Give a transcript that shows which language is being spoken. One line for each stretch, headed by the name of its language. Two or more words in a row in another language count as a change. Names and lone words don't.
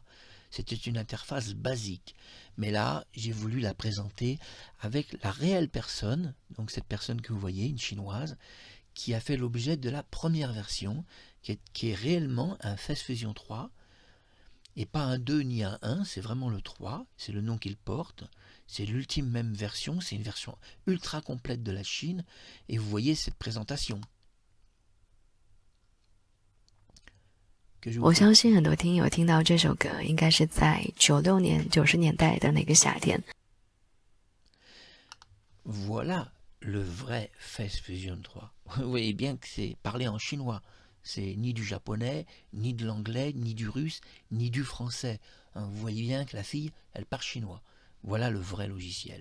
French: C'était une interface basique. Mais là, j'ai voulu la présenter avec la réelle personne, donc cette personne que vous voyez, une chinoise, qui a fait l'objet de la première version, qui est réellement un FaceFusion 3, et pas un 2 ni un 1, c'est vraiment le 3, c'est le nom qu'il porte, c'est l'ultime même version, c'est une version ultra complète de la Chine, et vous voyez cette présentation. que je vous
Chinese: 我
French: fais.
Chinese: 相信很多听友听到这首歌，应该是在96年、90年代的那个夏天。
French: Voilà le vrai Face Fusion 3. Vous voyez bien que c'est parlé en chinois. C'est ni du japonais, ni de l'anglais, ni du russe, ni du français. Vous voyez bien que la fille, elle parle chinois. Voilà le vrai logiciel.